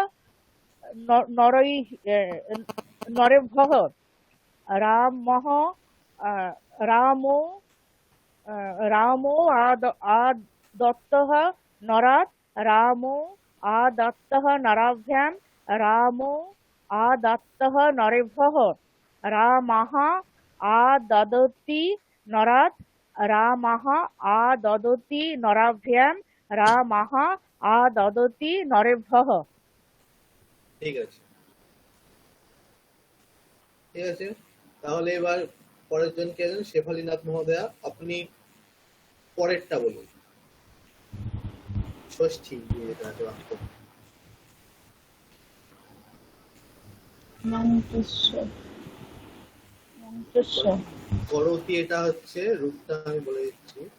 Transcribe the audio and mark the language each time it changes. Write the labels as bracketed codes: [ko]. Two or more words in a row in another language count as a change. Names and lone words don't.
[sa] नरेभ्यः रामः रामो रामो आदत्तः नरात् रामो आदत्तः नराभ्यां रामो आदत्तः नरेभ्यः रामः आददति नरात् रामः आददति नराभ्यां रामः आददति नरेभ्यः। [bn] ঠিক আছে, ঠিক আছে। তাহলে এবার পরের জন কে আছেন? শেফালীনাথ মহোদয়া, আপনি পরেরটা বলুন। ষষ্ঠী যেটা আছে বাক্য। করতি এটা হচ্ছে রূপটা আমি বলে দিচ্ছি।